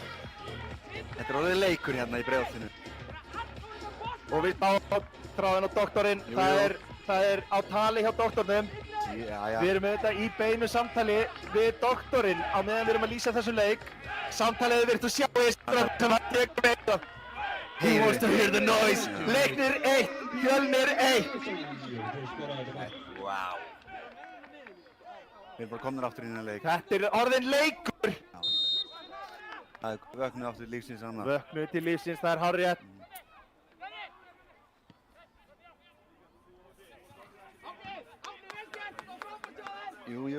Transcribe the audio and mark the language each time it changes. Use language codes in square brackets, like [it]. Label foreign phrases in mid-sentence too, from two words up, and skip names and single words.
[is] Þetta er orðið leikur hérna í Breiðholtinu. Og við báum þráðinn á doktorinn. Það er á tali hjá doktornum. Já. Við erum með þetta í beinu samtali við doktorinn á meðan við erum að lýsa þessum leik. Samtalið er virt og sjáist sem að tekur með þetta. [en] He wants to hear the noise. [is] Leiknir 1, Fjölnir 1. Vá. Við erum bara komnir aftur inn í leik. Þetta er orðinn leikur. Það er vöknuð aftur lífsins annað. Vöknuð til lífsins, það er hárrétt. Jú.